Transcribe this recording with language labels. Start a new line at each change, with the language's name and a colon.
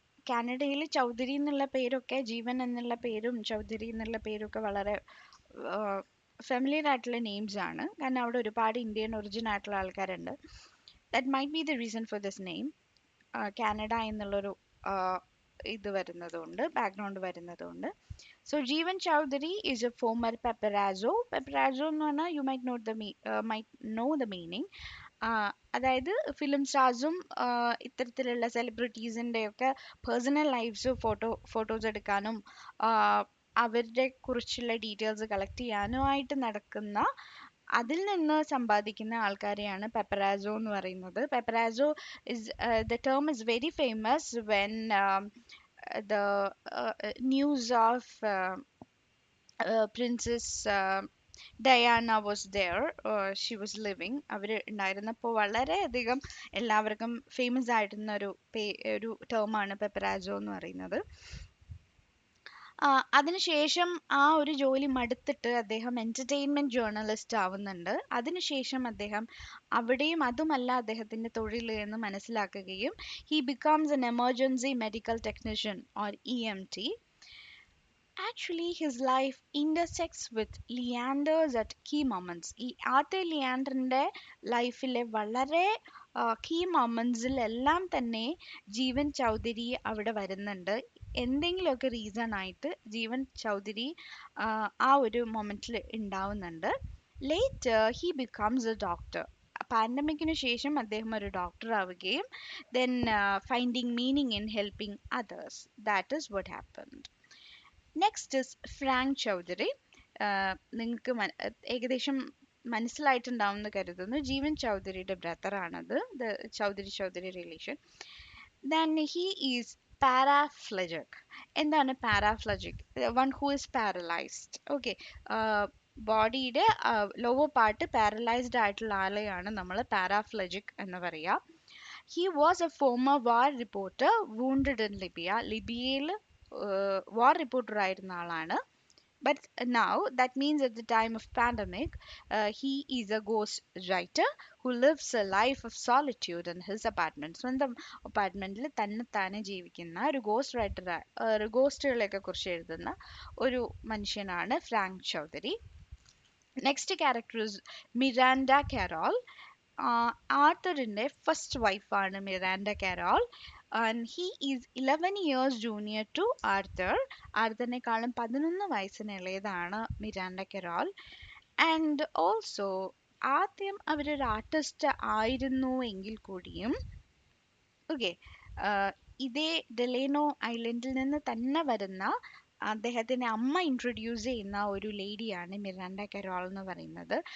Malayalam: കാനഡയിൽ ചൗധരി എന്നുള്ള പേരൊക്കെ, ജീവൻ എന്നുള്ള പേരും ചൗധരി എന്നുള്ള പേരൊക്കെ വളരെ ഫെമിലിയർ ആയിട്ടുള്ള നെയിംസ് ആണ്. കാരണം അവിടെ ഒരുപാട് ഇന്ത്യൻ ഒറിജിൻ ആയിട്ടുള്ള ആൾക്കാരുണ്ട്.
English: That might be the reason for this name.
Malayalam: Canada എന്നുള്ളൊരു ഇത് വരുന്നതുകൊണ്ട്, ബാക്ക്ഗ്രൗണ്ട് വരുന്നതുകൊണ്ട്.
English: So Jeevan Chowdhury is a former paparazzo. Paparazzo
Malayalam: എന്ന് പറഞ്ഞാൽ
English: you might know the meaning.
Malayalam: അതായത് ഫിലിം സ്റ്റാർസും ഇത്തരത്തിലുള്ള സെലിബ്രിറ്റീസിൻ്റെ ഒക്കെ പേഴ്സണൽ ലൈഫ്സ് ഫോട്ടോസ് എടുക്കാനും അവരുടെ കുറിച്ചുള്ള ഡീറ്റെയിൽസ് കളക്ട് ചെയ്യാനുമായിട്ട് നടക്കുന്ന, അതിൽ നിന്ന് സമ്പാദിക്കുന്ന ആൾക്കാരെയാണ് പെപ്പറാസോ എന്ന് പറയുന്നത്.
English: Paparazzo the term is very famous when the news of Princess Diana was there. She was living.
Malayalam: അവർ ഉണ്ടായിരുന്നപ്പോൾ വളരെയധികം എല്ലാവർക്കും ഫേമസ് ആയിരുന്ന ഒരു ടേമാണ് പെപ്പറാസോ എന്ന് പറയുന്നത്. അതിനുശേഷം ഒരു ജോലി മടുത്തിട്ട് അദ്ദേഹം എന്റർടൈൻമെന്റ് ജേർണലിസ്റ്റ് ആവുന്നുണ്ട്. അതിനുശേഷം അദ്ദേഹം അവിടെയും അതുമല്ല അദ്ദേഹത്തിന്റെ തൊഴിൽ എന്ന് മനസ്സിലാക്കുകയും
English: he becomes an emergency medical technician or EMT. Actually his life intersects with Leander's at key moments.
Malayalam: ഈ ആദ്യ ലിയാൻഡറിന്റെ ലൈഫിലെ വളരെ കീ മൊമെന്റ്സിലെല്ലാം തന്നെ ജീവൻ ചൗധരി അവിടെ വരുന്നുണ്ട്. എന്തെങ്കിലുമൊക്കെ റീസൺ ആയിട്ട് ജീവൻ ചൗധരി ആ ഒരു മൊമെന്റിൽ ഉണ്ടാവുന്നുണ്ട്.
English: Later he becomes a doctor.
Malayalam: പാൻഡമിക്കിന് ശേഷം അദ്ദേഹം ഒരു ഡോക്ടർ ആവുകയും
English: Then finding meaning in helping others. That is what happened. Next is Frank Chaudhary.
Malayalam: നിങ്ങൾക്ക് ഏകദേശം മനസ്സിലായിട്ടുണ്ടാവും എന്ന് കരുതുന്നു. ജീവൻ ചൗധരിയുടെ ബ്രദറാണത്, the Chaudhary relation.
English: Then he is paraplegic.
Malayalam: എന്താണ് പാരാപ്ലജിക്?
English: One who is paralysed.
Malayalam: Okay, ബോഡിയുടെ ലോവർ പാർട്ട് പാരലൈസ്ഡ് ആയിട്ടുള്ള ആളെയാണ് നമ്മൾ പാരാപ്ലജിക് എന്ന് പറയുക.
English: He was a former war reporter wounded in Libya.
Malayalam: ലിബിയയിൽ war reporter ആയിരുന്ന ആളാണ്.
English: But now that means at the time of pandemic, he is a ghost writer who lives a life of solitude in his apartment.
Malayalam: സ്വന്തം അപ്പാർട്ട്മെന്റിൽ തന്നെ ജീവിക്കുന്ന ഒരു ghost writer, ഗോസ്റ്റുകളെയൊക്കെ കുറിച്ച് എഴുതുന്ന ഒരു മനുഷ്യനാണ് Frank Chaudhary.
English: next character is
Malayalam: Miranda Carol. ആർത്തറിന്റെ first വൈഫാണ് Miranda Carol.
English: and he is 11 years junior to Arthur.
Malayalam: ആർത്തറിനെക്കാളും 11 വയസ്സിന് ഇളയതാണ് മിരാൻഡ കെറോൾ. ആൻഡ് ഓൾസോ ആദ്യം അവരൊരു ആർട്ടിസ്റ്റ് ആയിരുന്നു എങ്കിൽ കൂടിയും ഓക്കെ ഇതേ ഡെലേനോ ഐലൻഡിൽ നിന്ന് തന്നെ വരുന്ന അദ്ദേഹത്തിന്റെ അമ്മ ഇൻട്രൊഡ്യൂസ് ചെയ്യുന്ന ഒരു ലേഡിയാണ് മിറാൻഡ കെറോൾ എന്ന് പറയുന്നത്.